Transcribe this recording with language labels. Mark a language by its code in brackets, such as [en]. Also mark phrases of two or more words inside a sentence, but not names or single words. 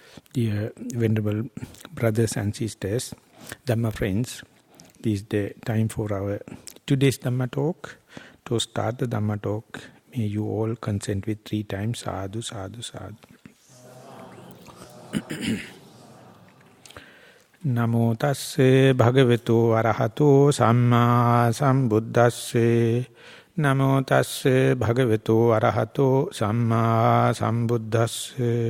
[en] Dear Venerable brothers and sisters, Dhamma friends, this is the time for our today's Dhamma talk. To start the Dhamma talk, may you all consent with 3 times, [pi] sadhu, sadhu, sadhu. Namo tasse bhagavato arahato samma sambuddhasse. Namo tasse bhagavato arahato samma sambuddhasse.